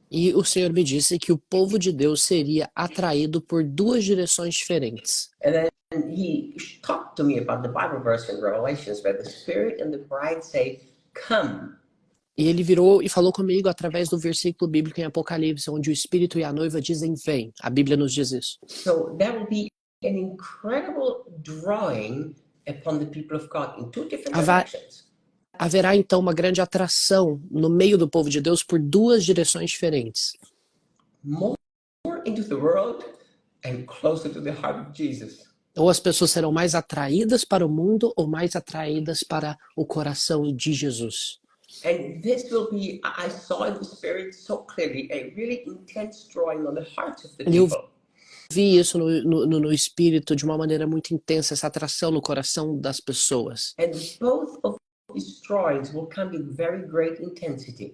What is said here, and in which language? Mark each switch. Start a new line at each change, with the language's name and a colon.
Portuguese: E o Senhor me disse que o povo de Deus seria atraído por duas direções diferentes.
English: And then He talked to me about the Bible verse in Revelations where the Spirit and the bride say, come.
Portuguese: E ele virou e falou comigo através do versículo bíblico em Apocalipse, onde o Espírito e a noiva dizem vem. A Bíblia nos diz isso.
English: So there will be an incredible drawing upon the people of God in two different directions.
Portuguese: Haverá então uma grande atração no meio do povo de Deus por duas direções diferentes.
English: More into the world and closer to the heart of Jesus.
Portuguese: Ou as pessoas serão mais atraídas para o mundo ou mais atraídas para o coração de Jesus.
English: And this will be, I saw in the Spirit so clearly, a really intense drawing on the hearts of the people.
Portuguese: Vi isso no espírito de uma maneira muito intensa, essa atração no coração das pessoas.
English: And both of these drawings will come with very great intensity.